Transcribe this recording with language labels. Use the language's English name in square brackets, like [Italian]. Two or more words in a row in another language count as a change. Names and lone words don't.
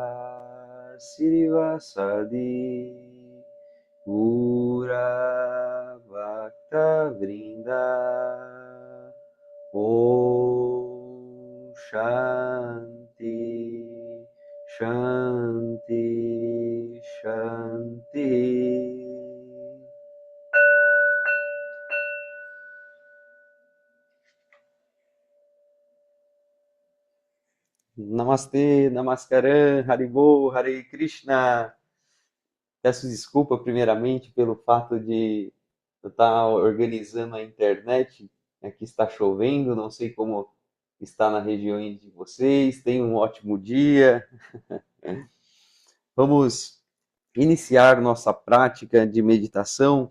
[Sanskrit] श्रीवासादि गौरभक्तवृन्द ॐ शान्ति शान्ति शान्ति. [Portuguese] Namastê, Namaskaram, Haribol, [Sanskrit] हरे कृष्ण. [Portuguese] Peço desculpa primeiramente pelo fato de eu estar organizando a internet. Aqui está chovendo, não sei como está na região de vocês. Tenham um ótimo dia. Vamos iniciar nossa prática de meditação.